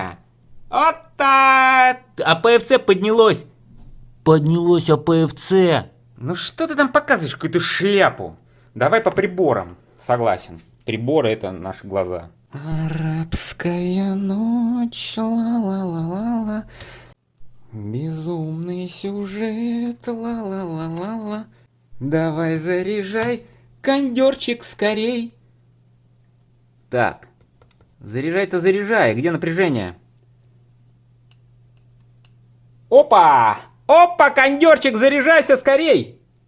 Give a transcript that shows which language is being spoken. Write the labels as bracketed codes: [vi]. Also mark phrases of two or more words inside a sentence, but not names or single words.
[ru] Вот так! ПФЦ поднялось. Поднялось АПФЦ. Ну что ты там показываешь, какую-то шляпу? Давай по приборам. Согласен. Приборы — это наши глаза. Арабская ночь, ла-ла-ла-ла-ла. Безумный сюжет, ла-ла-ла-ла-ла. Давай заряжай, кондерчик, скорей. Так, заряжай-то заряжай, где напряжение? Опа! Опа, кондерчик, заряжайся скорей!